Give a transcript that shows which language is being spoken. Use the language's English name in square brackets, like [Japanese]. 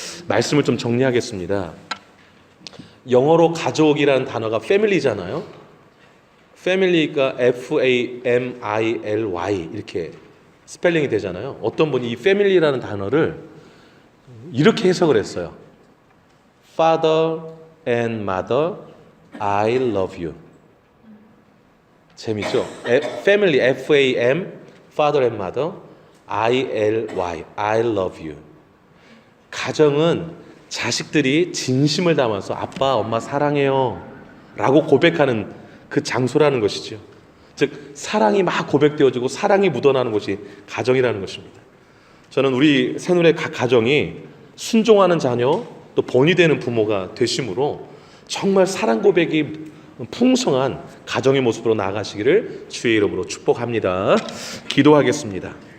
[Korean] 말씀을 좀 정리하겠습니다. 영어로 가족이라는 단어가 family잖아요. family가 F-A-M-I-L-Y 이렇게 스펠링이 되잖아요. 어떤 분이 이 family라는 단어를 이렇게 해석을 했어요. [English] Father and Mother, I love you. [Korean] 재밌죠? [English] Family, F-A-M, Father and Mother, I-L-Y, I love you. [Korean] 가정은 자식들이 진심을 담아서 아빠, 엄마 사랑해요 라고 고백하는 그 장소라는 것이죠. 즉 사랑이 막 고백되어지고 사랑이 묻어나는 것이 가정이라는 것입니다. 저는 우리 새누리의 각 가정이 순종하는 자녀 또 본이 되는 부모가 되심으로 정말 사랑 고백이 풍성한 가정의 모습으로 나아가시기를 주의 이름으로 축복합니다. 기도하겠습니다.